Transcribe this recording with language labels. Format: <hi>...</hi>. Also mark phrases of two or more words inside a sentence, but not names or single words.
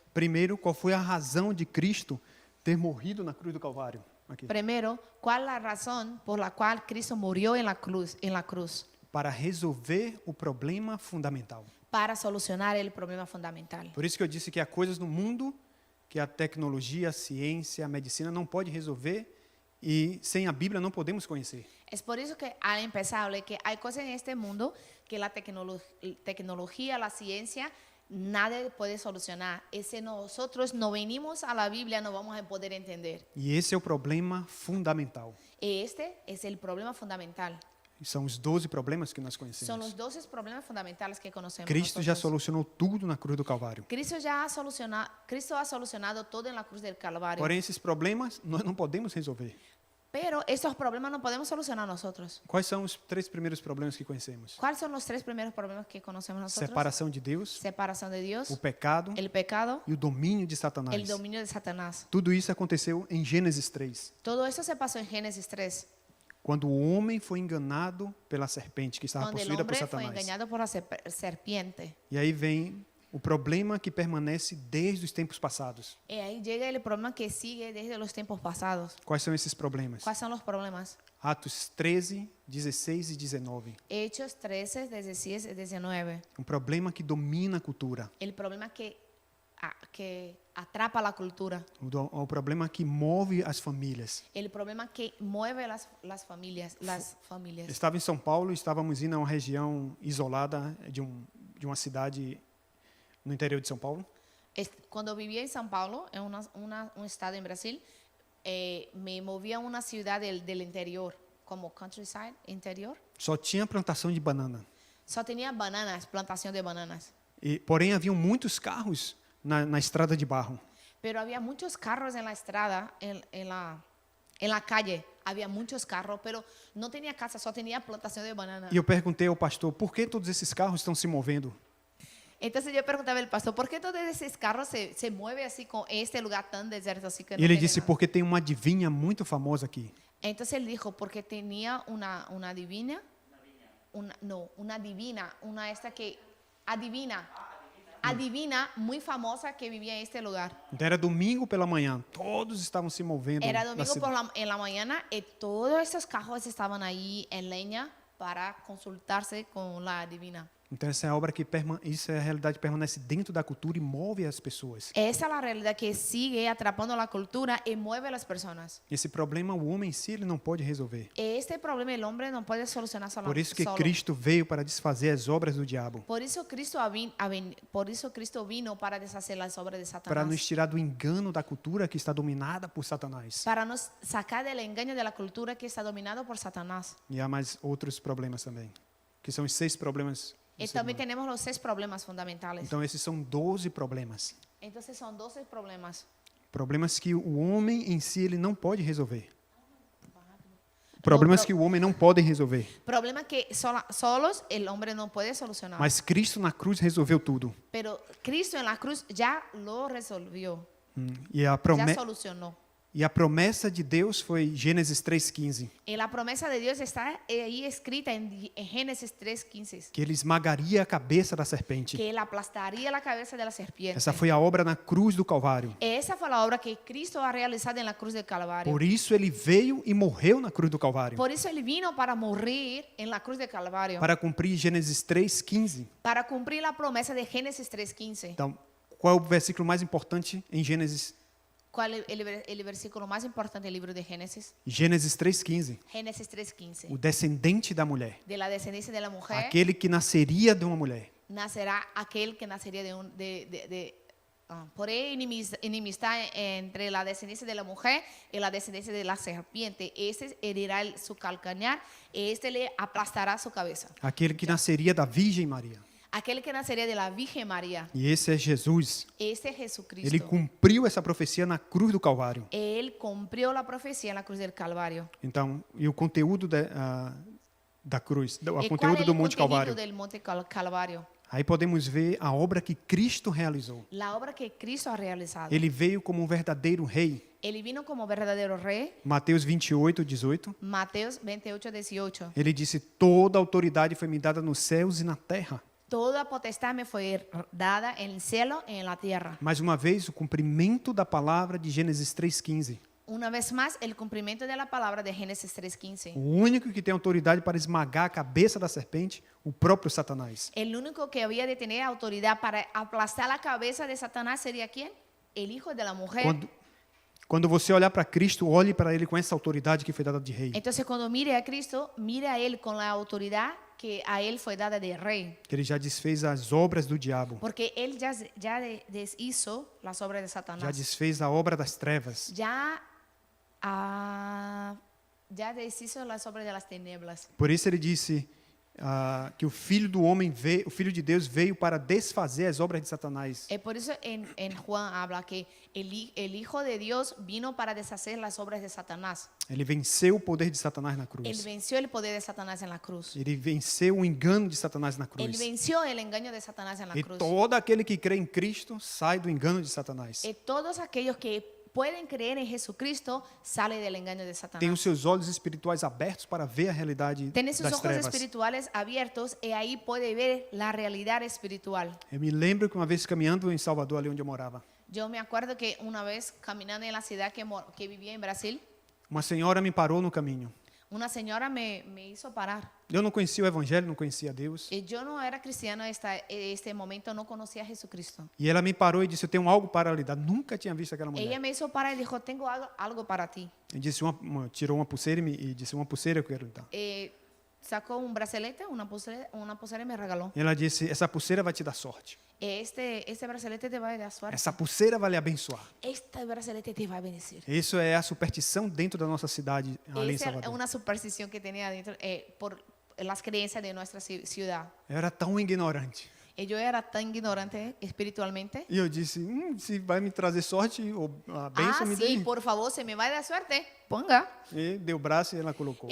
<pt>Primeiro, qual foi a razão de Cristo ter morrido na cruz do Calvário? Aqui.</pt> <es>Primero, ¿cuál es la razón por la cual Cristo murió en la cruz?</es> <pt>Para resolver o problema fundamental.</pt> <es>Para solucionar el problema fundamental.</es> <pt>Por isso que eu disse que há coisas no mundo que a tecnologia, a ciência, a medicina não pode resolver e sem a Bíblia não podemos conhecer.</pt> <es>Es por eso que al empezar hablé que hay cosas en este mundo que la tecnología, la ciencia, nada puede solucionar. Y si nosotros no venimos a la Biblia, no vamos a poder entender.</es> <pt>E esse é o problema fundamental.</pt> <es>Y este es el problema fundamental.</es> <pt>E são os 12 problemas que nós</pt> <es>Son</es> <pt>conhecemos.</pt> <es>los 12 problemas fundamentales que conocemos.</es> <pt>Cristo já</pt> <es>nosotros.</es> <pt>solucionou tudo na cruz do Calvário.</pt> <es>Cristo ha solucionado todo en la cruz del Calvario.</es> <pt>Porém, esses problemas nós não podemos resolver.</pt> <es>Pero estos problemas no podemos solucionar nosotros.</es> <pt>Quais são os três primeiros problemas que conhecemos?</pt> <es>¿Cuáles son los tres primeros problemas que conocemos nosotros?</es> <pt>Separação de Deus,</pt> <es>Separación de Dios,</es> <pt>o pecado</pt> <es>el pecado,</es> <pt>e o domínio de Satanás.</pt> <es>el dominio de Satanás.</es> <pt>Tudo isso aconteceu em Gênesis 3,</pt> <es>Todo eso se pasó en Génesis 3,</es> <pt>quando o homem foi enganado pela serpente que estava</pt> <es>donde el</es> <pt>possuída por</pt> <es>hombre fue</es> <pt>Satanás.</pt> <es>engañado por la serpiente.</es> <pt>E aí vem o problema que permanece desde os tempos passados.</pt> <es>Y ahí llega el problema que sigue desde los tiempos pasados.</es> <pt>Quais são esses problemas?</pt> <es>¿Cuáles son los problemas?</es> <pt>Atos 13, 16 e 19.</pt> <es>Hechos 13, 16 y 19.</es> <pt>Um problema que domina a cultura.</pt> <es>El problema que atrapa la cultura.</es> <pt>O problema que move as famílias.</pt> <es>El problema que mueve las familias.</es> <pt>Estava em São Paulo e estávamos indo a uma região isolada de uma cidade no interior de São Paulo.</pt> <es>Cuando vivía en São Paulo, en un estado en Brasil, me movía a una ciudad del interior, como countryside, interior.</es> <pt>Só tinha plantação de banana.</pt> <es>Só tenía bananas, plantación de bananas.</es> <pt>Porém, haviam muitos carros na estrada de barro.</pt> <es>Pero había muchos carros en la estrada, en la calle. Había muchos carros, pero no tenía casa, só tenía plantación de bananas.</es> <pt>E eu perguntei ao pastor, por que todos esses carros estão se movendo?</pt> <es>Entonces yo preguntaba al pastor, ¿por qué todos esos carros se mueven así con este lugar tan desierto? Así que</es> <pt>E</pt> <es>no</es> <pt>ele</pt> <es>tiene</es> <pt>disse,</pt> <es>nada?</es> <pt>porque tem uma adivinha muito famosa aqui.</pt> <es>Entonces él dijo, porque tenía una divina, una esta que adivina muy famosa que vivía en este lugar.</es> <pt>Então era domingo pela manhã, todos estavam se movendo.</pt> <es>Era</es> <pt>na</pt> <es>domingo</es> <pt>cidade.</pt> <es>en la mañana y todos estos carros estaban ahí en leña para consultarse con la adivina.</es> <pt>Então essa é a obra que isso é a realidade que permanece dentro da cultura e move as pessoas.</pt> <es>Esa es la realidad que sigue atrapando la cultura y mueve a las personas.</es> <pt>Esse problema o homem em si ele não pode resolver.</pt> <es>Este problema el hombre no puede solucionar solo.</es> <pt>Por isso que</pt> <es>solo.</es> <pt>Cristo veio para desfazer as obras do diabo,</pt> <es>Por eso Cristo vino para deshacer las obras de</es> <pt>para nos</pt> <es>Satanás.</es> <pt>tirar do engano da cultura que está dominada por Satanás.</pt> <es>Para nos sacar del engaño de la cultura que está dominado por Satanás.</es> <pt>E há mais outros problemas também, que são os 6 problemas. do</pt> <es>Y</es> <pt>ser</pt> <es>también</es> <pt>humano.</pt> <es>tenemos los 6 problemas fundamentales.</es> <pt>Então esses são 12 problemas.</pt> <es>Entonces son 12 problemas.</es> <pt>Problemas que o homem em si ele não pode resolver. Problemas que o homem não pode resolver.</pt> <es>Problemas que solos el hombre no puede solucionar.</es> <pt>Mas Cristo na cruz resolveu tudo.</pt> <es>Pero Cristo en la cruz ya lo resolvió.</es> <pt>E a,</pt> <es>Ya solucionó.</es> <pt>e a promessa de Deus foi Gênesis 3,15.</pt> <es>Y la promesa de Dios está ahí escrita en Génesis 3:15.</es> <pt>Que ele esmagaria a cabeça da serpente.</pt> <es>Que él aplastaría la cabeza de la serpiente.</es> <pt>Essa foi a obra na cruz do Calvário.</pt> <es>Esa fue la obra que Cristo ha realizado en la cruz del Calvario.</es> <pt>Por isso ele veio e morreu na cruz do Calvário.</pt> <es>Por eso él vino para morir en la cruz del Calvario.</es> <pt>Para cumprir Gênesis 3,15.</pt> <es>Para cumplir la promesa de Génesis 3:15.</es> <pt>Então, qual é o versículo mais importante em Gênesis?</pt> <es>¿Cuál es el versículo más importante del libro de Génesis?</es> <pt>Gênesis 3,15.</pt> <es>Génesis 3:15.</es> <pt>O descendente da mulher.</pt> <es>De la descendencia de la mujer</es> <pt>Aquele que nasceria de uma mulher.</pt> <es>nacerá aquel que nacería por enemistad entre la descendencia de la mujer y la descendencia de la serpiente. Este herirá su calcañar y este le aplastará su cabeza.</es> <pt>Aquele que nasceria da Virgem Maria.</pt> <es>Aquel que nacería de la Virgen María.</es> <pt>E esse é Jesus.</pt> <es>Este es Jesucristo.</es> <pt>Ele cumpriu essa profecia na cruz do Calvário.</pt> <es>Él cumplió la profecía en la cruz del Calvario.</es> <pt>Então, e o conteúdo da cruz, o</pt> <es>¿Y cuál</es> <pt>conteúdo</pt> <es>es</es> <pt>do</pt> <es>el</es> <pt>Monte</pt> <es>contenido</es> <pt>Calvário.</pt> <es>del Monte Calvario?</es> <pt>Aí podemos ver a obra que Cristo realizou.</pt> <es>La obra que Cristo ha realizado.</es> <pt>Ele veio como um verdadeiro rei.</pt> <es>Él vino como verdadero rey.</es> <pt>Mateus 28:18.</pt> <es>Mateos 28:18.</es> <pt>Ele disse: "Toda autoridade foi me dada nos céus e na terra."</pt> <es>Toda potestad me fue dada en el cielo y en la tierra.</es> <pt>Mais uma vez, o cumprimento da palavra de Gênesis 3,15.</pt> <es>Una vez más, el cumplimiento de la palabra de Génesis 3:15.</es> <pt>O único que tem autoridade para esmagar a cabeça da serpente, o próprio Satanás.</pt> <es>El único que había de tener autoridad para aplastar la cabeza de Satanás sería ¿quién? El hijo de la mujer.</es> <pt>Quando você olhar para Cristo, olhe para ele com essa autoridade que foi dada de rei.</pt> <es>Entonces, cuando mire a Cristo, mire a él con la autoridad que a él fue dada de rey.</es> <pt>Que ele já desfez as obras do diabo.</pt> <es>Porque él ya deshizo las obras de Satanás.</es> <pt>Já desfez a obra das trevas.</pt> <es>Ya deshizo las obras de las tinieblas.</es> <pt>Por isso ele disse que o Filho do Homem veio, o Filho de Deus veio para desfazer as obras de Satanás.</pt> <es>Por eso en Juan habla que el Hijo de Dios vino para deshacer las obras de Satanás.</es> <pt>Ele venceu o poder de Satanás na</pt> <es>Él</es> <pt>cruz.</pt> <es>venció el poder de Satanás en la cruz.</es> <pt>Ele venceu o engano de Satanás na</pt> <es>Él</es> <pt>cruz.</pt> <es>venció el engaño de Satanás en la</es> <pt>E</pt> <es>cruz.</es> <pt>todo aquele que crê em Cristo sai do engano de Satanás.</pt> <es>Y todos aquellos que pueden creer en Jesucristo sale del engaño de</es> <pt>Tem</pt> <es>Satanás.</es> <pt>os seus olhos espirituais abertos para ver a realidade</pt> <es>Tiene sus</es> <pt>das</pt> <es>ojos</es> <pt>trevas.</pt> <es>espirituales abiertos y ahí puede ver la realidad espiritual.</es> <pt>Eu me lembro que uma vez caminhando em Salvador, ali onde eu morava,</pt> <es>Yo me acuerdo que una vez caminando en la ciudad que vivía en Brasil,</es> <pt>uma senhora me parou no caminho.</pt> <es>Una señora me hizo parar.</es> <pt>Eu não conhecia o Evangelho, não conhecia Deus.</pt> <es>Yo no era cristiano este momento, no conocía a Jesucristo.</es> <pt>E ela me parou e disse, eu tenho algo para lhe dar. Nunca tinha visto aquela mulher.</pt> <es>Ella me hizo parar y dijo, tengo algo para ti.</es> <pt>E disse tirou uma pulseira e disse, uma pulseira eu quero lhe dar.</pt> <es>Sacó un bracelete, una pulsera y me regaló.</es> <pt>E ela disse, essa pulseira vai te dar sorte.</pt> <es>Este bracelete te va a dar suerte.</es> <pt>Essa pulseira vai lhe abençoar.</pt> <es>Este bracelete te va a bendecir.</es> <pt>Isso é a superstição dentro da nossa cidade, ali em</pt> <es>Esa es</es> <pt>Salvador.</pt> <es>una superstición que tenía dentro por las creencias de nuestra ciudad.</es> <pt>Eu era tão ignorante.</pt> <es>Yo era tan ignorante espiritualmente.</es> <pt>E eu disse, se vai me trazer sorte ou a bênção, me</pt> <es>Sí,</es> <pt>dê.</pt> <es>por favor, se me va a dar suerte, ponga.</es> <pt>E deu o braço e ela colocou.</pt>